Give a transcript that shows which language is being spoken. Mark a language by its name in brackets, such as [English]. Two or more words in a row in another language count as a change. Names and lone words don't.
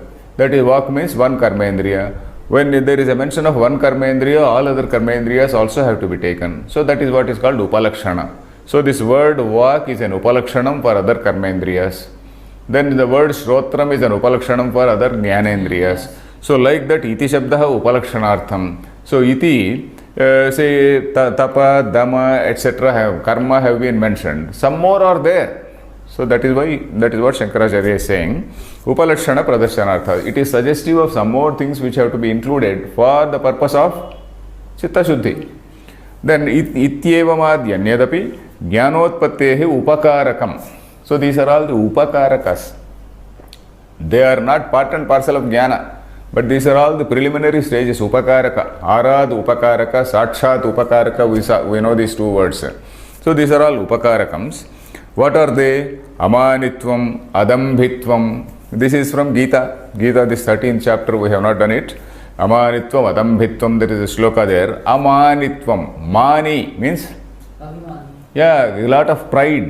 [English] That is, vak means one karmendriya. When there is a mention of one karmendriya, all other karmendriyas also have to be taken. So that is what is called upalakshana. So this word vak is an upalakshanam for other karmendriyas. Then the word shrotram is an upalakshanam for other jnanendriyas. So like that, [Sanskrit] इति शब्दः उपलक्षणार्थम्. So iti, [English] say [Sanskrit] तप, दम, [English] etc. Karma have been mentioned. Some more are there. So that is what Shankaracharya is saying. [Sanskrit] उपलक्षण प्रदर्शनार्थ. [English] It is suggestive of some more things which have to be included for the purpose of [Sanskrit] चित्त शुद्धि. Then इत्येवमाद्यन्यदपि ज्ञानोत्पत्तेः उपकारकम्. [English] So these are all the upakarakas. They are not part and parcel of jnana, but these are all the preliminary stages. [Sanskrit] उपकारक, आराद् उपकारक, साक्षात् उपकारक, [English] we know these two words. So these are all upakarakams. What are they? [Sanskrit] अमानित्वम्, अदम्भित्वम्. [English] This is from Gita. Gita, this 13th chapter, we have not done it. [Sanskrit] अमानित्वम्, अदम्भित्वम्, [English] there is a shloka there. Amanitvam, mani means? Yeah, a lot of pride.